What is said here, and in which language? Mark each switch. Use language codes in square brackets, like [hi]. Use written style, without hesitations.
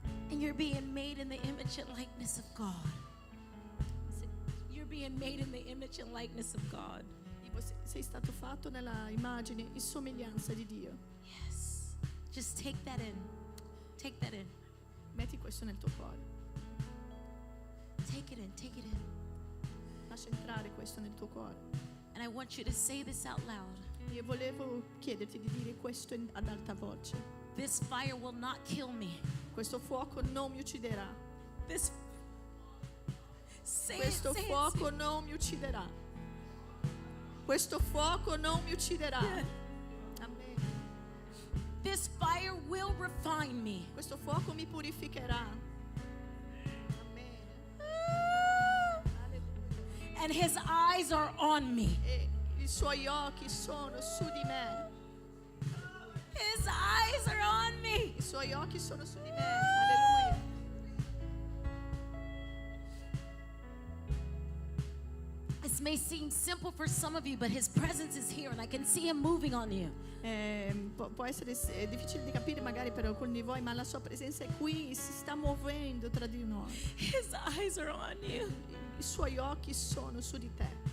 [en] And you're being made in the image and likeness of God. You're being made in the image and likeness of God. [it] Sei stato fatto nella immagine e somiglianza di Dio. [en] Yes. Just take that in. Take that in. [it] Metti questo nel tuo cuore. [en] Take it in. Take it in. [it] Lascia entrare questo nel tuo cuore. [en] And I want you to say this out loud. [it] Io volevo chiederti di dire questo ad alta voce. [en] This fire will not kill me. [it] Questo fuoco non mi ucciderà. [en] This say [it] Questo [en] it, say [it] fuoco [en] it. [it] non mi ucciderà. Questo fuoco non mi ucciderà. Amen. [en] This fire will refine me. [it] Questo fuoco mi purificherà. Amen. Alleluia. [en] And his eyes are on me. [it] E i suoi occhi sono su di me. [en] His eyes are on me. [it] I suoi occhi sono su di me. Alleluia. [en] This may seem simple for some of you, but his presence is here and I can see him moving on you. [it] Può essere difficile di capire magari per alcuni di voi, ma la sua presenza è qui, si sta muovendo tra di noi. [en] His eyes are on you. [it] I suoi occhi sono su di te.